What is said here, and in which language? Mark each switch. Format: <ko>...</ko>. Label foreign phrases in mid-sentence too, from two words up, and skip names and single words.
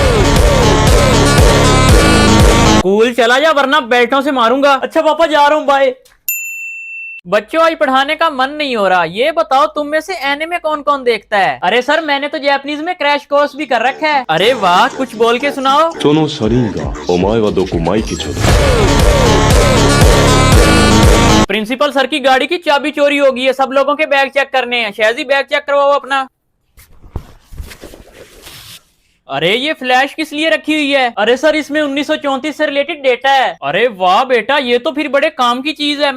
<hi>स्कूल चला जा वरना बेल्टों से मारूंगा। अच्छा पापा जा रहा हूँ, बाय। बच्चों आज पढ़ाने का मन नहीं हो रहा। ये बताओ तुम में से एनिमे कौन कौन देखता है? अरे सर मैंने तो जापानीज में</hi> <en>crash course</en> <hi>भी कर रखा है। अरे वाह, कुछ बोल के सुनाओ। その車輪がお前はどこマイケチョだ</hi> <en>principal sir</en> <hi>की गाड़ी की चाबी चोरी हो गई है, सब लोगों के बैग चेक करने हैं। शहजी बैग चेक करवाओ अपना। अरे ये फ्लैश किस लिए रखी हुई है? अरे सर इसमें 1934 से</hi> <en>related data</en> <hi>है। अरे वाह बेटा, ये तो फिर बड़े काम की चीज है।</hi>